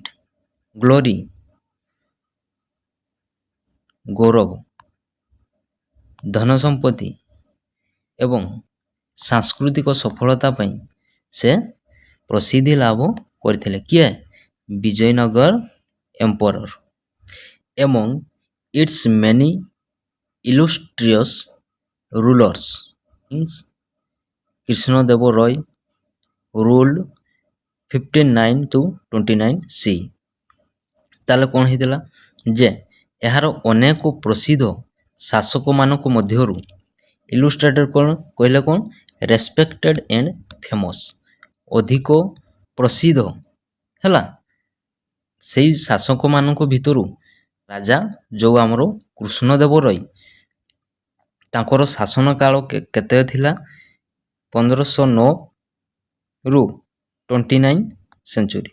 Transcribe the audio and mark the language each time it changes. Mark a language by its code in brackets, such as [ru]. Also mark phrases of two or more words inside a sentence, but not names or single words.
[or] ଗ୍ଲୋରି ଗୌରବ ଧନ ସମ୍ପତ୍ତି ଏବଂ ସାଂସ୍କୃତିକ ସଫଳତା ପାଇଁ ସେ ପ୍ରସିଦ୍ଧି ଲାଭ କରିଥିଲେ। କିଏ? ବିଜୟନଗର emperor. [en] Among its many illustrious rulers, Krishnadeva Roy ruled 1509 to 29 C. [or] ତାହେଲେ କ'ଣ ହେଇଥିଲା ଯେ ଏହାର ଅନେକ ପ୍ରସିଦ୍ଧ ଶାସକମାନଙ୍କ ମଧ୍ୟରୁ ଇଲୁଷ୍ଟ୍ରେଟେଡ୍ କ'ଣ କହିଲେ କ'ଣ [en] respected and famous [or] ଅଧିକ ପ୍ରସିଦ୍ଧ ହେଲା ସେଇ ଶାସକମାନଙ୍କ ଭିତରୁ ରାଜା ଯେଉଁ ଆମର କୃଷ୍ଣଦେବ ରୟ ତାଙ୍କର ଶାସନ କାଳ କେତେ ଥିଲା 1509 ରୁ 29 ସେଞ୍ଚୁରୀ।